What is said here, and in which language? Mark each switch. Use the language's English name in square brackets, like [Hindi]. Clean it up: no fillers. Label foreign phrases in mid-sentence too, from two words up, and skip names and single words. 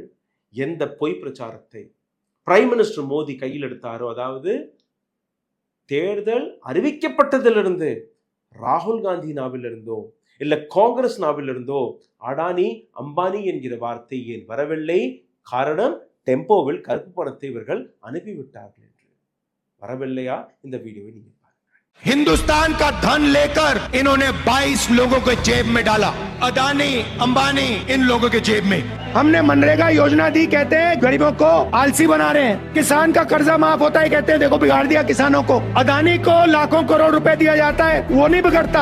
[Tamil] எந்த பொய் பிரச்சாரத்தை [English] prime minister [Tamil] மோடி கையில் எடுத்தாரோ, அதாவது தேர்தல் அறிவிக்கப்பட்டதிலிருந்து ராகுல் காந்தி நாவிலிருந்தோ இல்ல காங்கிரஸ் நாவிலிருந்தோ அடானி அம்பானி என்கிற வார்த்தை ஏன் வரவில்லை? காரணம், டெம்போவில் கருப்பு பணத்தை இவர்கள் அனுப்பிவிட்டார்கள் என்று. வரவில்லையா? இந்த வீடியோவை நீங்க [Hindi] हिंदुस्तान का धन लेकर इन्होंने 22 लोगों के जेब में डाला, अडानी अंबानी इन लोगों के जेब में। हमने मनरेगा योजना दी, कहते हैं गरीबों को आलसी बना रहे हैं, किसान का कर्जा माफ होता है, कहते हैं देखो बिगाड़ दिया किसानों को। अडानी को लाखों करोड़ रुपए दिया जाता है, वो नहीं बिगड़ता।